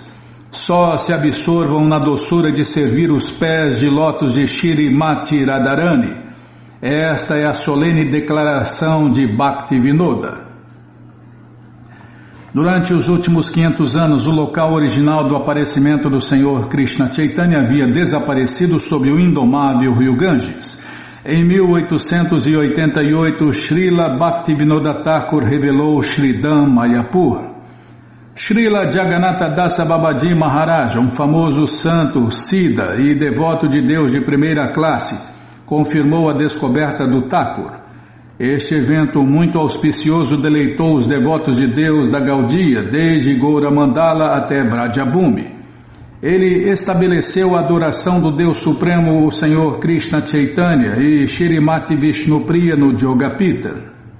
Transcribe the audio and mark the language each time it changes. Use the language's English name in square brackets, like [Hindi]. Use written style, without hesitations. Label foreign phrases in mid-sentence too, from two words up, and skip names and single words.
[Portuguese] Só se absorvam na doçura de servir os pés de lótus de Shrimati Radharani. Esta é a solene declaração de Bhaktivinoda. Durante os últimos 500 anos, o local original do aparecimento do Senhor Krishna Chaitanya havia desaparecido sob o indomável rio Ganges. Em 1888, Srila Bhaktivinoda Thakur revelou Sridham Mayapur. Srila Jagannatha Dasa Babaji Maharaj, um famoso santo, Siddha e devoto de Deus de primeira classe, confirmou a descoberta do Thakur. Este evento muito auspicioso deleitou os devotos de Deus da Gaudiya, desde Gaura Mandala até Vrajabhumi. Ele estabeleceu a adoração do Deus Supremo, o Senhor Krishna Chaitanya e Shrimati Vishnupriya no Jogapita.